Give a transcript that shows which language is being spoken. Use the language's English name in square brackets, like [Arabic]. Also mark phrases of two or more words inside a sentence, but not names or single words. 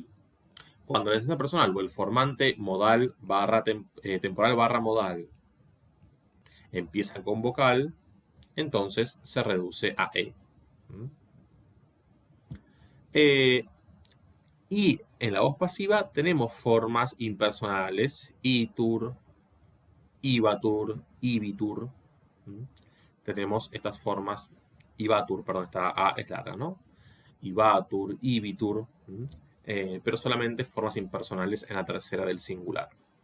[Spanish] Cuando la desinencia personal o el formante modal barra temporal barra modal empieza con vocal, entonces se reduce a e. Y en la voz pasiva tenemos formas impersonales, [Latin] itur, ibatur, ibitur. [Spanish] Tenemos estas formas, ibatur, perdón, esta A es larga, ¿no? [Latin] Ibatur, ibitur, [Spanish] pero solamente formas impersonales en la tercera del singular.